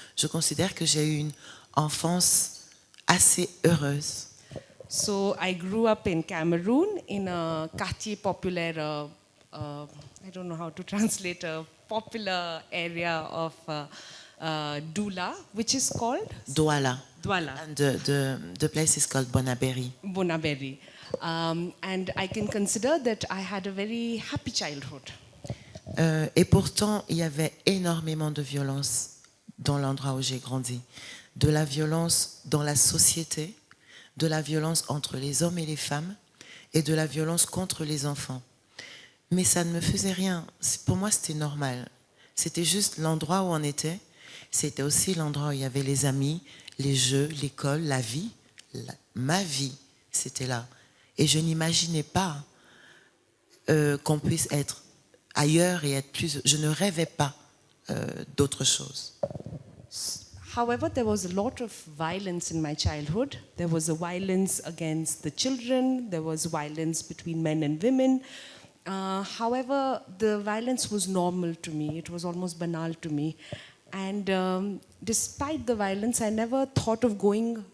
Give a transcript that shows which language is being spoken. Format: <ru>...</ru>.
<fr>Je considère que j'ai eu une enfance assez heureuse.</fr> <en>So I grew up in Cameroon in a</en> <fr>quartier populaire,</fr> <en>I don't know how to translate, a popular area of Doula, which is called? Douala. Douala. And the place is called Bonabéry. Bonabéry. And I can consider that I had a very happy childhood.</en> <fr>Et pourtant, il y avait énormément de violence dans l'endroit où j'ai grandi. De la violence dans la société, de la violence entre les hommes et les femmes, et de la violence contre les enfants. Mais ça ne me faisait rien. Pour moi, c'était normal. C'était juste l'endroit où on était. C'était aussi l'endroit où il y avait les amis, les jeux, l'école, la vie. Ma vie, c'était là. Et je n'imaginais pas qu'on puisse être ailleurs et être plus... Je ne rêvais pas d'autre chose.</fr> <en>However, there was a lot of violence in my childhood. There was a violence against the children. There was violence between men and women. However, the violence was normal to me. It was almost banal to me. And despite the violence, I never thought of going</en>